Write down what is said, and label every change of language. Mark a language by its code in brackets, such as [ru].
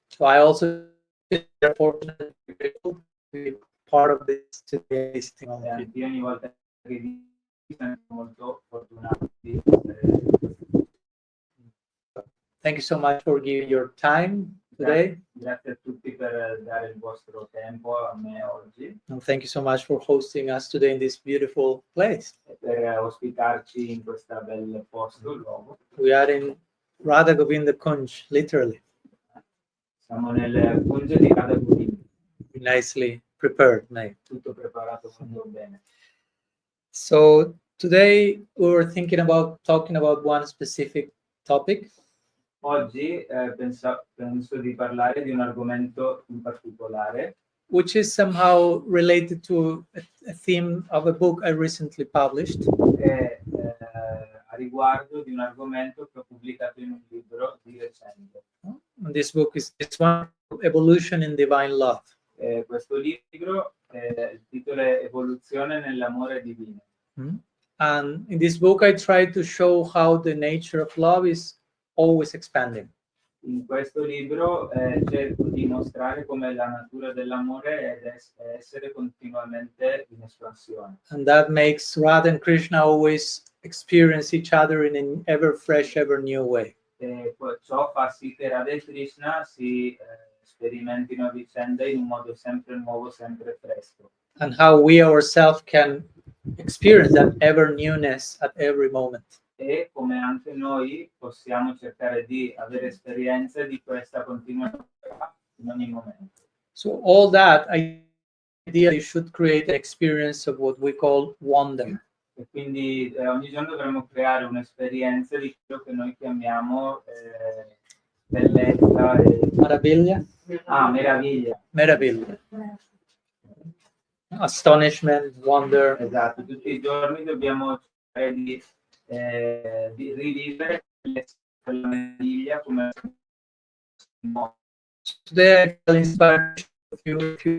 [en] So I also feel very fortunate and grateful to be part of this today visiting all [it] E [en] of you. [it] anche io ogni volta che vi sono molto fortunato di [en] Thank you so much for giving your time today, [it] Grazie a tutti per dare il vostro tempo a me oggi [en] and thank you so much for hosting us today in this beautiful place. [it] e per ospitarci in questo bel posto, luogo. [en] We are in Radha Govinda Kunj, literally, [it] Siamo nel Kunj di Radha Govinda, [en] nicely prepared, made. [it] tutto preparato molto bene. [en] So today we were thinking about talking about one specific topic, [it] Oggi penso di parlare di un argomento in particolare [en] which is somehow related to a theme of a book I recently published. [it] che a riguardo di un argomento che ho pubblicato in un libro di recente. [en] And this book is this one, Evolution in Divine Love. [it] Questo libro, il titolo è Evoluzione nell'amore divino. [en] And in this book, I try to show how the nature of love is always expanding. [it] In questo libro cerco di mostrare come la natura dell'amore è essere continuamente in espansione. [en] And that makes Radha and Krishna always experience each other in an ever fresh, ever new way. [it] E ciò fa sì che Radha e Krishna si sperimentino a vicenda in un modo sempre nuovo, sempre fresco. [en] And how we ourselves can experience that ever newness at every moment. [it] E come anche noi possiamo cercare di avere esperienza di questa continuità in ogni momento. [en] So all that ideally should create an experience of what we call wonder. [it] E quindi ogni giorno dovremmo creare un'esperienza di quello che noi chiamiamo bellezza e... Meraviglia? meraviglia. Meraviglia. [en] Astonishment, wonder. [it] Esatto, tutti i giorni dobbiamo cercare di rivivere quella meraviglia come [en] Today I will inspire you